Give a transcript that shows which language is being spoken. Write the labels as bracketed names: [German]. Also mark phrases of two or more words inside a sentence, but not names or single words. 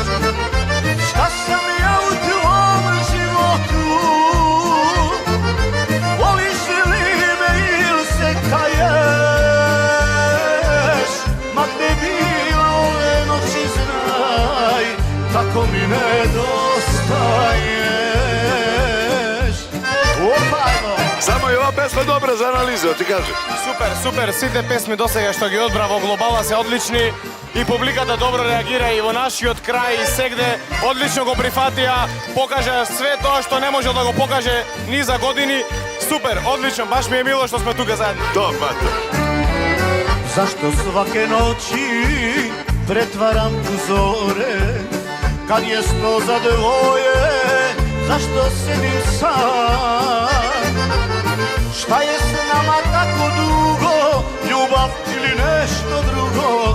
[Serbian] Šta sam ja u tvom životu, voliš li me ili se kaješ? Ma gde bila ove noći, znaj, tako mi nedostaješ. Opajno! Samo je ova pesma dobra za analizu, ti kažem. [Macedonian] Супер, сите песми досега што ги одбра во глобала се одлични и публиката добро реагира и во нашиот крај и сегде одлично го прифатија, покажа све тоа што не може да го покаже ни за години. Супер, одлично, баш ми е мило што сме тука заедно. [Serbian] To, Mato. Zašto svake noći pretvaram u zore, kad je sto za dvoje, zašto sedim sam? Šta je s nama tako dugo, ljubav ili nešto drugo?